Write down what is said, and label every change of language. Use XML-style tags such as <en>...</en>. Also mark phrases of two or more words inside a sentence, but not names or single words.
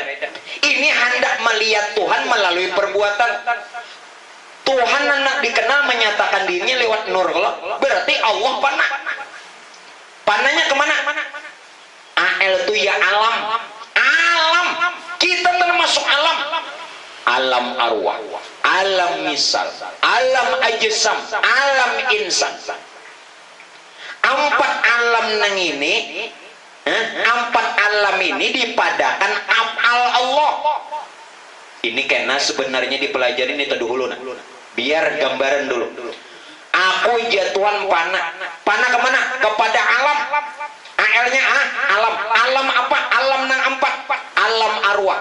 <id>Ini hendak melihat Tuhan melalui perbuatan. Tuhan hendak dikenal, menyatakan dirinya lewat nur. Berarti Allah panah. Panahnya kemana? AL itu ya alam. Alam. Kita termasuk alam. Alam arwah, alam misal, alam ajsam, alam insan.</id> <bjn>Empat alam nang ini, empat alam ini dipadakan af'al Allah. Ini kena sebenarnya dipelajari ini dahulu, nah. Biar gambaran dulu. Aku jatuhan panah. Panah kemana? Kepada alam. AL-nya alam. Alam apa? Alam nang empat. Alam arwah.</bjn>